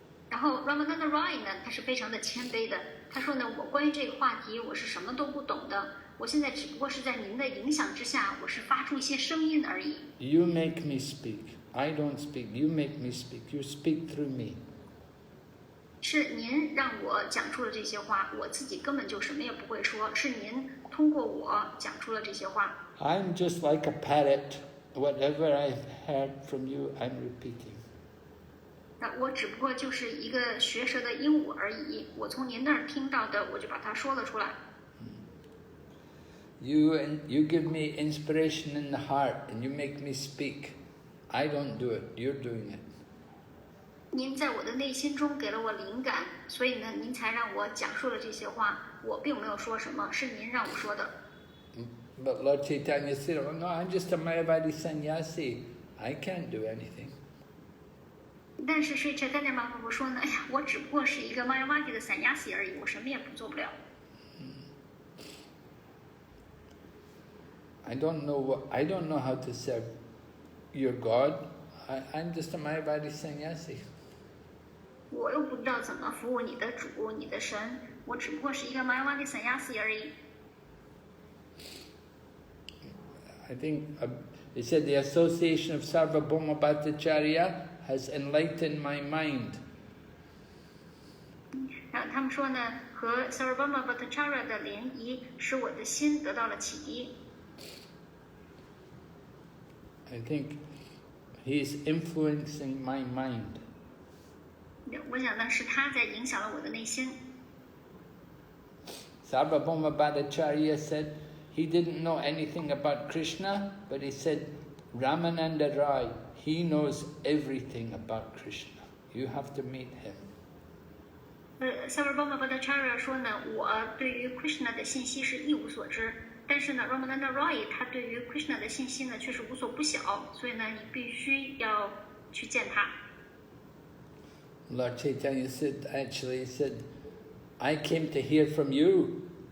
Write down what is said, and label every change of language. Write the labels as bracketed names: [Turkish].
[Chinese] 然后 Ramananda Roy 呢，他是非常的谦卑的。他说呢，我关于这个话题我是什么都不懂的，我现在只不过是在您的影响之下，我是发出一些声音而已。 [English] You make me speak. I don't speak. You make me speak. You speak through me. [Chinese] 是您让我讲出了这些话，我自己根本就什么也不会说，是您通过我讲出了这些话。 [English] I'm just like a parrot. Whatever I've heard from you, I'm repeating. [Chinese] 我只不过就是一个学舌的鹦鹉而已，我从您那儿听到的，我就把它说了出来。 [English] You give me inspiration in the heart, and you make me speak. I don't do it. You're doing it. [Chinese] 您在我的内心中给了我灵感，所以呢，您才让我讲述了这些话。我并没有说什么，是您让我说的。 [English] But Lord Chaitanya said, "Oh no, I'm just a Mayavadi sannyasi. I can't do anything." [Chinese] 但是Sri Chaitanya Mahaprabhu说呢，哎呀，我只不过是一个 Mayavadi 的sannyasi而已，我什么也做不了。 [English] I don't know how to serve your God. I'm just a Mayavadi sannyasi. [Chinese] 我又不知道怎么服务你的主、你的神，我只不过是一个 Mayavadi sannyasi 而已。 [English] I think they said the association of Sarvabhauma Bhattacharya has enlightened my mind. [Chinese] 他们说呢，和 Sarvabhauma Bhattacharya 的联谊使我的心得到了启迪。 [English] I think he's influencing my mind. [Chinese] 我想呢，是他在影响了我的内心。 [English] Sarvabhauma Bhattacharya said he didn't know anything about Krishna, but he said, Ramananda Rai, he knows everything about Krishna. You have to meet him. [Chinese] Sarvabhauma Bhattacharya 说呢，我对于 Krishna 的信息是一无所知，但是呢 ，Ramananda Rai 他对于 Krishna 的信息呢却是无所不晓，所以呢，你必须要去见他。 [English] Lord Chaitanya said, he said, I came to hear from you.